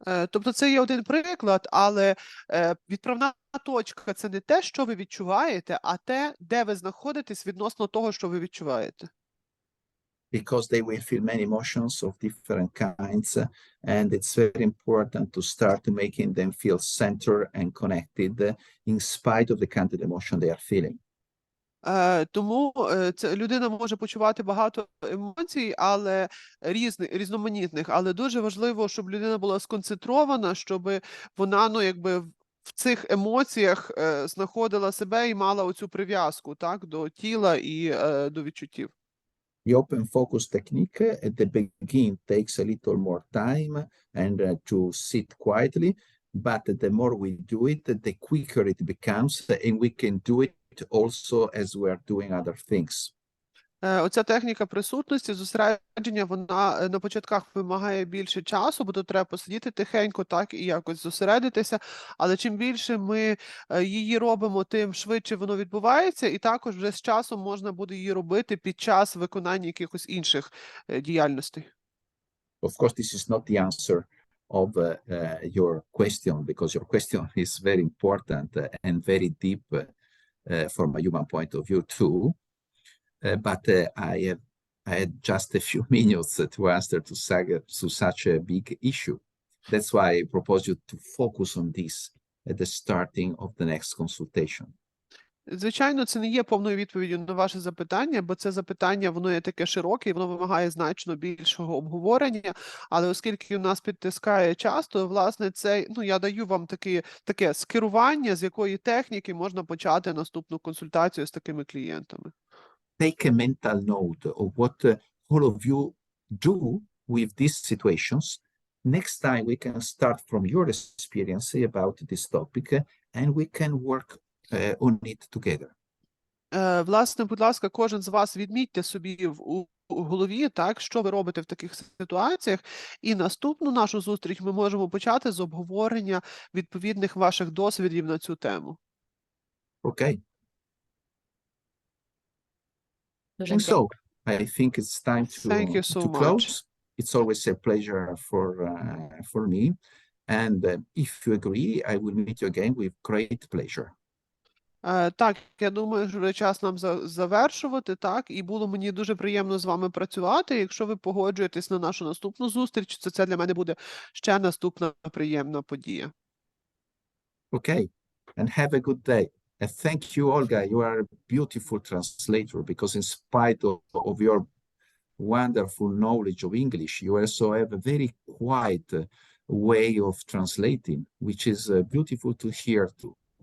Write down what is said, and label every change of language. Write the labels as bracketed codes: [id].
[uk] Тобто це є один приклад, але відправна точка – це не те, що ви відчуваєте, а те, де ви знаходитесь відносно того, що ви відчуваєте. [en] Because they will feel many emotions of different kinds, and it's very important to start making them feel centered and connected in spite of the kind of emotion they are feeling. [uk] Тому людина може почувати багато емоцій, але різноманітних, але дуже важливо, щоб людина була сконцентрована, щоб вона, ну, якби в цих емоціях знаходила себе і мала оцю прив'язку, так, до тіла і до відчуттів. [en] The open focus technique at the beginning takes a little more time and to sit quietly, but the more we do it, the quicker it becomes, and we can do it also as we are doing other things. [uk] Оця техніка присутності, зосередження, вона на початках вимагає більше часу, бо тут треба посидіти тихенько, так, і якось зосередитися, але чим більше ми її робимо, тим швидше воно відбувається, і також вже з часом можна буде її робити під час виконання якихось інших діяльностей. [en] Of course, this is not the answer of your question, because your question is very important and very deep from a human point of view too. But I had just a few minutes to answer to such a big issue. That's why I propose you to focus on this at the starting of the next consultation. [uk] Звичайно, це не є повною відповіддю на ваше запитання, бо це запитання, воно є таке широке, і воно вимагає значно більшого обговорення, але оскільки у нас підтискає час, то, власне, це, ну, я даю вам таке скерування, з якої техніки можна почати наступну консультацію з такими клієнтами. [en] Take a mental note of what all of you do with these situations. Next time we can start from your experience about this topic and we can work on it together. [uk] Власне, будь ласка, кожен з вас відмітьте собі у голові, так, що ви робите в таких ситуаціях, і наступну нашу зустріч ми можемо почати з обговорення відповідних ваших досвідів на цю тему. [en] Okay. [uk] Дуже [en] And so I think it's time Thank you so to close. much. It's always a pleasure for me. And if you agree, I will meet you again with great pleasure. [uk] Так, я думаю, що вже час нам завершувати, так, і було мені дуже приємно з вами працювати. Якщо ви погоджуєтесь на нашу наступну зустріч, то це для мене буде ще наступна приємна подія. [en] Okay, and have a good day. And thank you, Olga. You are a beautiful translator because in spite of your wonderful knowledge of English, you also have a very quiet way of translating, which is beautiful to hear too.